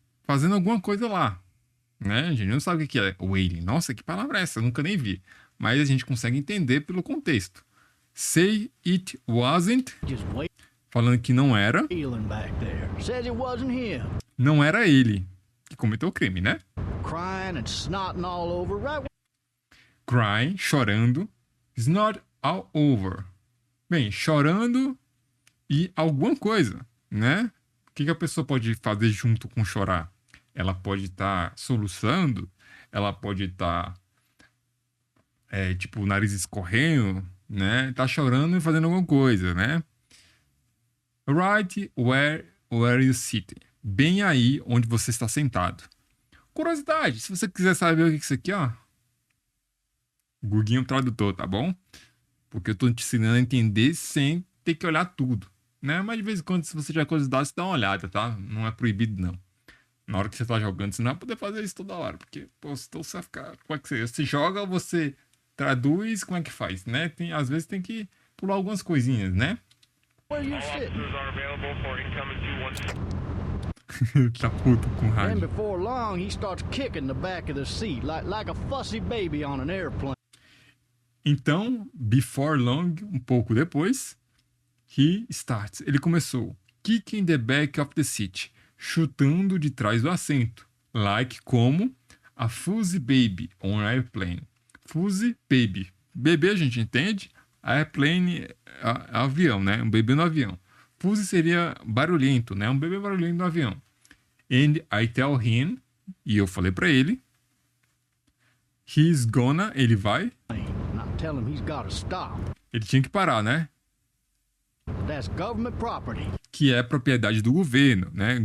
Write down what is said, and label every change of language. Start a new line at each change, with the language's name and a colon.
Portuguese: Fazendo alguma coisa lá. Né? A gente não sabe o que é wailing. Nossa, que palavra é essa? Eu nunca nem vi. Mas a gente consegue entender pelo contexto.
English: Say it wasn't.
Portuguese: Falando que não era.
English: Wailing back there. Says it wasn't him.
Portuguese: Não era ele que cometeu o crime, né?
English: Crying and snotting all over, right? Crying,
Portuguese: chorando.
English: Snot all over.
Portuguese: Bem, chorando e alguma coisa, né? O que a pessoa pode fazer junto com chorar? Ela pode estar soluçando, ela pode estar, tipo, o nariz escorrendo, né? Tá chorando e fazendo alguma coisa, né?
English: Right where you sit.
Portuguese: Bem aí onde você está sentado. Curiosidade, se você quiser saber o que é isso aqui, ó. Guguinho Tradutor, tá bom? Porque eu tô te ensinando a entender sem ter que olhar tudo, né? Mas de vez em quando, se você tiver curiosidade, você dá uma olhada, tá? Não é proibido, não. Na hora que você tá jogando, você não vai poder fazer isso toda hora. Porque, pô, então você vai ficar... Como é que você joga ou você traduz? Como é que faz, né? Às vezes tem que pular algumas coisinhas, né?
English: Where you All sitting? officers are available for incoming 217.
Portuguese: Tá puto com
English: Then
Portuguese: rádio.
English: before long, he starts kicking the back of the seat like a fussy baby on an airplane.
Portuguese: Então,
English: before long,
Portuguese: um pouco depois,
English: he starts.
Portuguese: Ele começou.
English: Kicking the back of the seat.
Portuguese: Chutando de trás do assento. Like como
English: a fuzzy baby on airplane.
Portuguese: Fuzzy baby. Bebê a gente entende. Airplane é avião, né? Um bebê no avião. Fuzzy seria barulhento, né? Um bebê barulhento no avião.
English: And I tell him,
Portuguese: e eu falei pra ele,
English: he's gonna,
Portuguese: ele vai,
English: And I tell him he's got to stop.
Portuguese: ele tinha que parar, né?
English: That's government property.
Portuguese: Que é propriedade do governo, né?